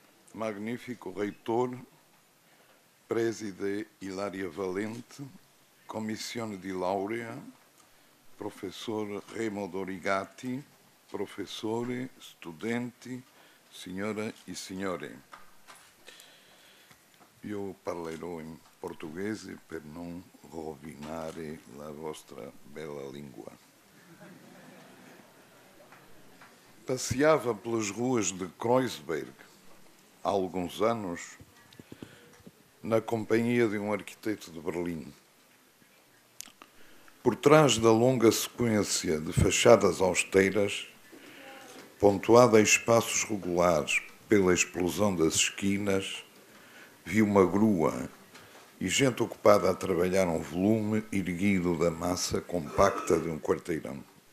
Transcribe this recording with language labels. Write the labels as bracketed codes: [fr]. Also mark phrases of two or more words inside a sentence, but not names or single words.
[pt] magnífico reitor, [it] preside Hilaria Valente, commissione di laurea, professor Remo Dorigati, professori, studenti, signore e signore. Io parlerò in portoghese per non rovinare la vostra bella língua. [pt] Passeava pelas ruas de Kreuzberg há alguns anos na companhia de um arquiteto de Berlim. Por trás da longa sequência de fachadas austeiras, pontuada em espaços regulares pela explosão das esquinas, vi uma grua e gente ocupada a trabalhar um volume erguido da massa compacta de um quarteirão.